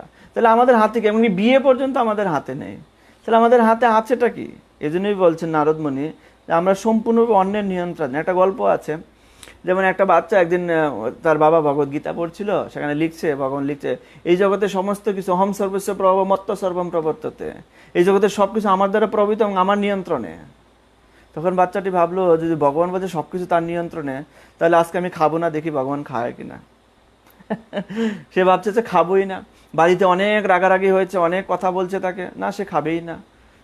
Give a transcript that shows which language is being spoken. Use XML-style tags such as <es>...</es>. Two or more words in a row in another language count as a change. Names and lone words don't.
<bn>তাহলে আমাদের হাতে কি? এমনকি বিয়ে পর্যন্ত আমাদের হাতে নেই, তাহলে আমাদের হাতে আছেটা কি? এজন্যই বলছেন নারদমুনি আমরা সম্পূর্ণরূপে অন্যের নিয়ন্ত্রণ। একটা গল্প আছে, যেমন একটা বাচ্চা একদিন তার বাবা ভগবদ গীতা পড়ছিল, সেখানে লিখছে, ভগবান লিখছে, এই জগতে সমস্ত কিছু</bn> <sa>অহম সর্বস্ব প্রভব মত্ত সর্বম প্রবর্ততে,</sa> <bn>এই জগতের সবকিছু আমার দ্বারা প্রভাবিত এবং আমার নিয়ন্ত্রণে। তখন বাচ্চাটি ভাবলো, যদি ভগবান বলছে সবকিছু তার নিয়ন্ত্রণে, তাহলে আজকে আমি খাবো না, দেখি ভগবান খায় কিনা। সে ভাবছে যে খাবোই না। বাড়িতে অনেক রাগারাগি হয়েছে, অনেক কথা বলছে তাকে, না সে খাবেই না।</bn>